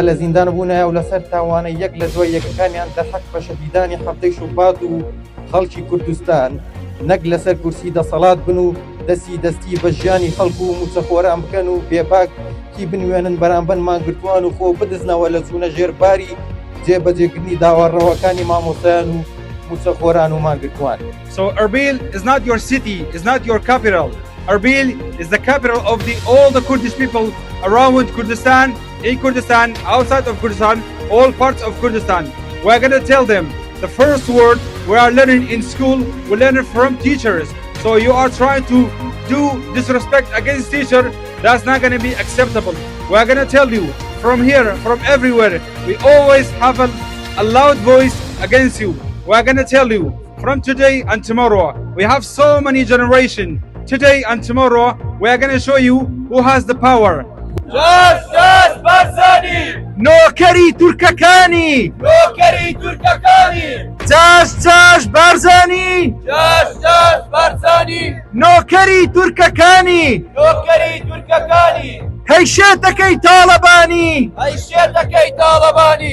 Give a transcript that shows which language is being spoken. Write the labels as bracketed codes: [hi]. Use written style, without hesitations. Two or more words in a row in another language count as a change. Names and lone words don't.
[ckb] لە زیندان بوونایە و لەسەر تاوانە یەک لە دوای یەکەکانیان دەرحەق بە شەهیدانی هەفتەی شوبات و خەڵکی کوردستان نەک لەسەر کورسی دەسەڵات بن و دەستی بە ژیانی خەڵکو و موچەخۆران بکەن و بێباکی بنوێنن بەرامبەر مانگرتووان و خۆ بدزنەوە لە چوونە ژێرباری جێبەجێکردنی داوەڕەوەکانی مامۆستایان و موچەخۆران و مانگرتووان. [en] So Erbil is not your city, is not your capital. Erbil is the capital of all the Kurdish people around Kurdistan, in Kurdistan, outside of Kurdistan, all parts of Kurdistan. We're going to tell them the first word we are learning in school, we learn it from teachers. So you are trying to do disrespect against teacher, that's not going to be acceptable. We're going to tell you from here, from everywhere, we always have a loud voice against you. We're going to tell you from today and tomorrow, we have so many generations. Today and tomorrow, we are going to show you who has the power. Justice Barzani! [ckb] نۆکەری تورکەکانی! نۆکەری تورکەکانی! جاش بارزانی! جاش بارزانی! نۆکەری تورکەکانی! نۆکەری تورکەکانی! هەیشێتەکەی تاڵەبانی! هەیشێتەکەی تاڵەبانی!